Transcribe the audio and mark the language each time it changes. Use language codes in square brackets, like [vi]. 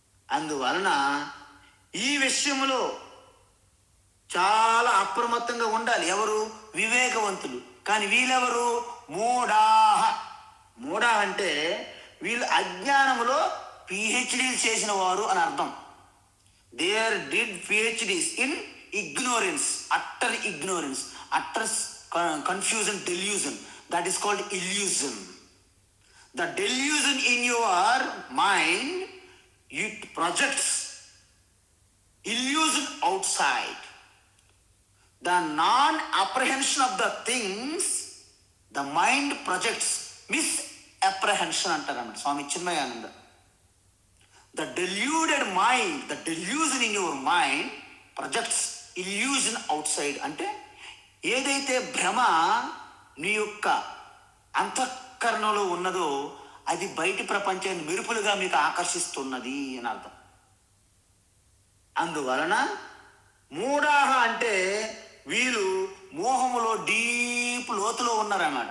[te] అందువలన ఈ విషయంలో చాలా అప్రమత్తంగా ఉండాలి. ఎవరు? వివేకవంతులు. కానీ వీళ్ళెవరు? మూఢాహ. మూఢా అంటే వీళ్ళు అజ్ఞానంలో పిహెచ్డి చేసిన వారు అని అర్థం. [en] There did PhDs in ignorance, utter ignorance, utter confusion, delusion. That is called illusion. The delusion in your mind, it projects illusion outside. The non-apprehension of the things, the mind projects misapprehension [te] అంటారన్నమాట Swamy Chinmayananda. [en] The deluded mind, the delusion in your mind projects illusion outside. [te] అంటే ఏదైతే భ్రమ నీ యొక్క అంతఃకరణలో ఉన్నదో అది బయటి ప్రపంచాన్ని మెరుపులుగా మీకు ఆకర్షిస్తున్నది అని అర్థం. అందువలన మూఢాహ అంటే వీళ్ళు మోహములో డీప్ లోతులో ఉన్నారన్నమాట.